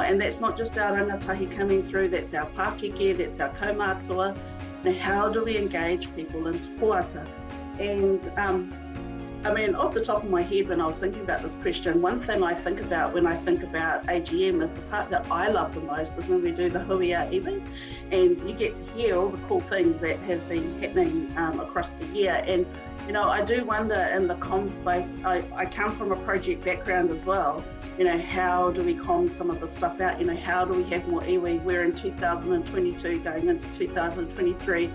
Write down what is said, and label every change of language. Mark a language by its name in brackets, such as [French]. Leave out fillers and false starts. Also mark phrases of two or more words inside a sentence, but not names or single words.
[English] And that's not just our rangatahi coming through, that's our Pākeke, that's our kaumātua. Now, how do we engage people in Te Koata? And off the top of my head, when I was thinking about this question, one thing I think about when I think about AGM is the part that I love the most is when we do the [Māori] huia iwi, [English] and you get to hear all the cool things that have been happening across the year. And I do wonder in the comms space, I come from a project background as well, how do we comm some of the stuff out? How do we have more iwi? We're in 2022 going into 2023.